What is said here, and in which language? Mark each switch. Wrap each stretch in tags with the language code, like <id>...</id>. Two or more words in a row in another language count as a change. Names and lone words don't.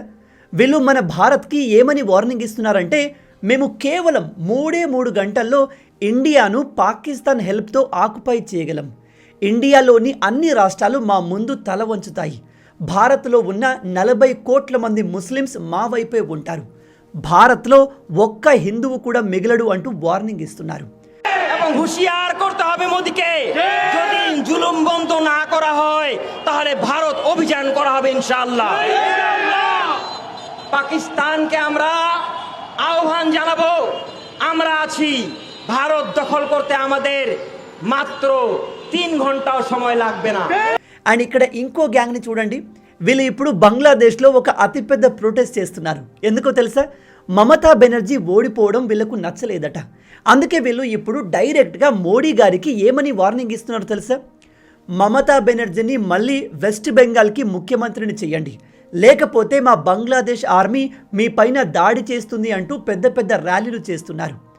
<te>వీళ్ళు మన భారత్కి ఏమని వార్నింగ్ ఇస్తున్నారంటే, మేము కేవలం 3 గంటల్లో ఇండియాను పాకిస్తాన్ హెల్ప్తో ఆక్యుపై చేయగలం. ఇండియాలోని అన్ని రాష్ట్రాలు మా ముందు తల వంచుతాయి. భారత్లో ఉన్న 40 కోట్ల మంది ముస్లిమ్స్ మా వైపే ఉంటారు. భారత్లో ఒక్క హిందువు కూడా మిగలడు అంటూ వార్నింగ్ ఇస్తున్నారు.</te> <bn>হুঁশিয়ার করতে হবে মোদিকে, যদি জুলুম বন্ধ না করা হয় তাহলে ভারত অভিযান করা হবে ইনশাআল্লাহ। পাকিস্তানকে আমরা আহ্বান জানাবো, আমরা আছি। ভারত দখল করতে আমাদের মাত্র 3 ঘন্টাও সময় লাগবে না।</bn> <te>అండ్ ఇక్కడ ఇంకో గ్యాంగ్ని చూడండి. వీళ్ళు ఇప్పుడు బంగ్లాదేశ్లో ఒక అతిపెద్ద ప్రొటెస్ట్ చేస్తున్నారు. ఎందుకో తెలుసా? మమతా బెనర్జీ ఓడిపోవడం వీళ్ళకు నచ్చలేదట. అందుకే వీళ్ళు ఇప్పుడు డైరెక్ట్గా మోడీ గారికి ఏమని వార్నింగ్ ఇస్తున్నారు తెలుసా? మమతా బెనర్జీని మళ్ళీ వెస్ట్ బెంగాల్కి ముఖ్యమంత్రిని చేయండి, లేకపోతే మా బంగ్లాదేశ్ ఆర్మీ మీ పైన దాడి చేస్తుంది అంటూ పెద్ద పెద్ద ర్యాలీలు చేస్తున్నారు.</te>